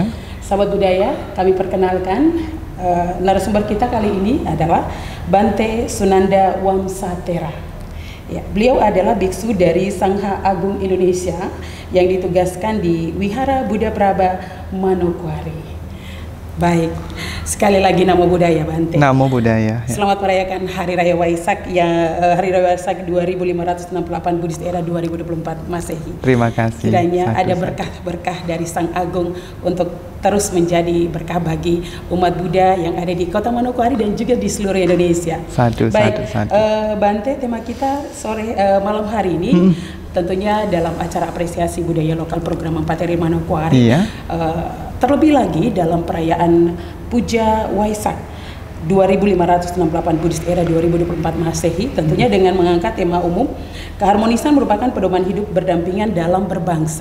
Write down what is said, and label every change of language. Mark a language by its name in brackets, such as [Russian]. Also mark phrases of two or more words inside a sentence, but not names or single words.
[Indonesian] Sahabat budaya, kami perkenalkan narasumber kita kali ini adalah Bante Sunanda Wamsatera. Ya, beliau adalah biksu dari Sangha Agung Indonesia yang ditugaskan di Wihara Buddha Praba Manokwari. Baik, sekali lagi [Pali] namo budaya [Indonesian] Bante. [Pali] Namo Buddhaya. [Indonesian] Ya. Selamat merayakan Hari Raya Waisak Hari Raya Waisak 2568 [English] Buddhist Era [Indonesian] 2024 Masehi. Terima kasih. Kiranya ada berkah-berkah dari Sang Agung untuk terus menjadi berkah bagi umat Buddha yang ada di Kota Manokwari dan juga di seluruh Indonesia. Sadu, baik, [Pali] sadu, sadu. [Indonesian] Bante, tema kita malam hari ini tentunya dalam acara apresiasi budaya lokal program 4 RI Manokwari. Iya. Terlebih lagi dalam perayaan Puja Waisak 2568 [English] Buddhist Era [Indonesian] 2024 Masehi, tentunya dengan mengangkat tema umum keharmonisan merupakan pedoman hidup berdampingan dalam berbangsa.